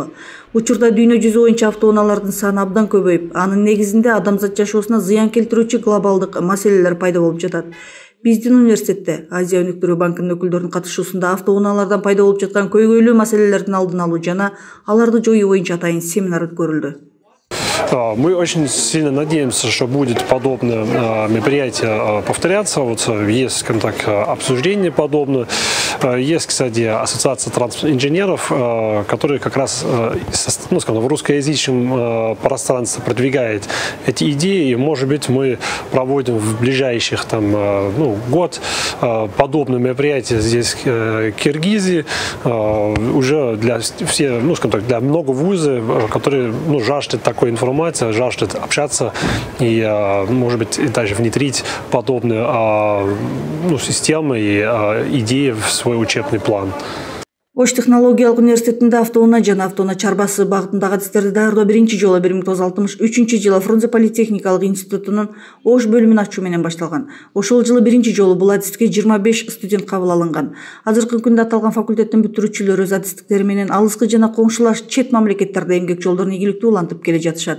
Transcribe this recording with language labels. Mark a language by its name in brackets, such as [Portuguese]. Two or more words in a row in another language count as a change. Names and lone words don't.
[Kyrgyz] Учурда дүйнө жүзү боюнча автоунаалардын саны абдан көбөйүп, анын негизинде адамзат жашоосуна зыян келтирүүчү глобалдык маселелер пайда болуп жатат. Биздин университетте Азия өнүктүрүү банкынын өкүлдөрүнүн катышуусунда автоунаалардан пайда болуп жаткан көйгөйлүү маселелердин алдын алуу жана аларды жоюу боюнча атайын семинар өткөрүлдү. [Russian] Мы очень сильно надеемся, что будет подобное мероприятие повторяться. Вот есть, скажем так, обсуждение подобное. Есть, кстати, ассоциация инженеров, которые как раз, ну, скажем, в русскоязычном пространстве продвигает эти идеи. И, может быть, мы проводим в ближайших год подобное мероприятие здесь, в Киргизии, уже для всех, ну, скажем так, для много вузов, которые жаждут такой информации, жаждет общаться и, может быть, и даже внедрить подобные системы и идеи в свой учебный план. [Kyrgyz] Ош технологиялык университетинде автоунаа жана автоунаа чарбасы багытындагы адистерди даярдоо биринчи жолу 1963 Фрунзе политехникалык институтунун Ош бөлүмүн ачуу менен башталган. Ошол жылы биринчи жолу бул адиске 25 студент кабыл алынган. Азыркы күндө аталган факультеттин бүтүрүүчүлөрү өз адистиктери менен алыскы жана коңшулаш чет мамлекеттерде эмгек жолдорун ийгиликтүү улантып келе жатышат.